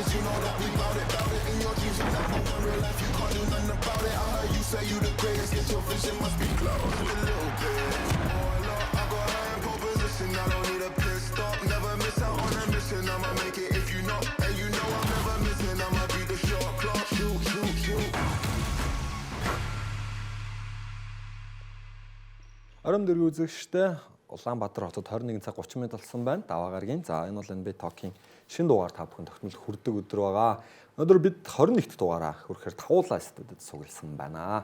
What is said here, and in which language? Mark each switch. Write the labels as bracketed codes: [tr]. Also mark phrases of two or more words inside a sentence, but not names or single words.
[en] Cause you know that we bout it in your dreams. You never in real life, you can't do nothing about it. I heard you say you the greatest, get your vision must be close a little bit. Oh Lord, I got high in pole position, I don't need a pit stop. Never miss out on a mission, I'ma make it if you know. And you know I'm never missing, I'ma be the shot clock. Shoot, shoot, shoot. [mn] Орон дөрвийн үзэгчтэй Улаанбаатар хотод 21 цаг 30 минут болсон байна. Даваа гаргийн. За энэ бол NBA Talk-ийн шинэ дугаар та бүхэн тогтмол хүрдэг өдөр байгаа. Өнөөдөр бид 21-р дугаараа хүрэхээр тавуулаа студид сугалсан байна.